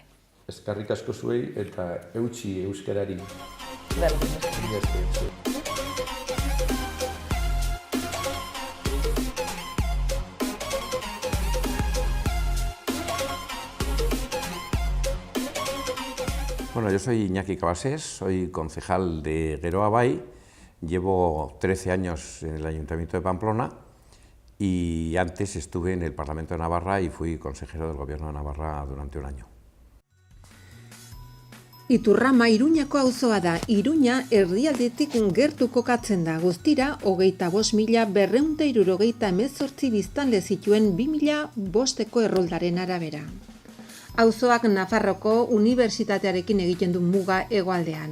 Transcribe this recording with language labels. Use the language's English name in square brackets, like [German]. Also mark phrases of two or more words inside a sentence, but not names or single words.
[Basque] Eskerrik asko zuei eta eutsi euskarari. Bueno, [Spanish] yo soy Iñaki Cabasés, soy concejal de Geroa Bai, llevo 13 años en el Ayuntamiento de Pamplona y antes estuve en el Parlamento de Navarra y fui consejero del Gobierno de Navarra durante un año. [Basque] Iturrama Iruñako auzoa da. Iruña erdialdetik gertu kokatzen da. Guztira, 25.278 biztanle zituen 2005ko erroldaren arabera. Auzoak Nafarroko Unibertsitatearekin egiten du muga hegoaldean.